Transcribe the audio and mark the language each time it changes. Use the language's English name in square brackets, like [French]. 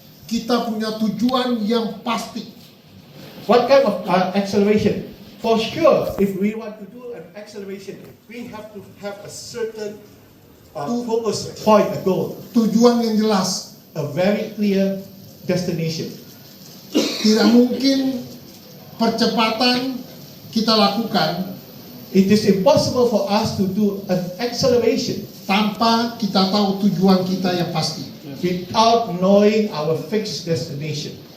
[Indonesian] kita punya tujuan yang pasti. [English] what kind of acceleration? For sure, if we want to do an acceleration, we have to have a certain focus point, a goal, [Indonesian] Tujuan yang jelas. [English] a very clear destination. [Indonesian] Tidak mungkin percepatan kita lakukan [English] It is impossible for us to do an acceleration [Indonesian] tanpa kita tahu tujuan kita yang pasti. [English] without knowing our fixed destination.